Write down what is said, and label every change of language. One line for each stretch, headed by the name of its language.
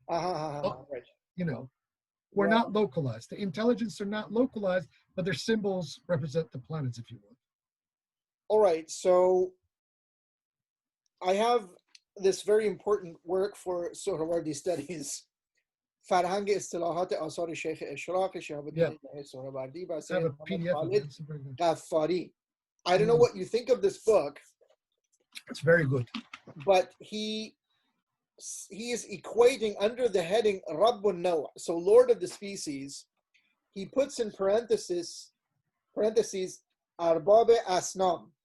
English: Right. You know, we're not localized. The intelligence are not localized, but their symbols represent the planets, if you will. All right. So I have this very important work for Suhrawardi studies.
Persian: فرهنگ اصطلاحات آثار شیخ اشراق شهاب الدین سهروردی و سید محمد خالد غفاری.
English: I don't know what you think of this book. It's very good. But he is equating under the heading Rabbun Naw', so Lord of the Species. He puts in parentheses Arbab Asnam.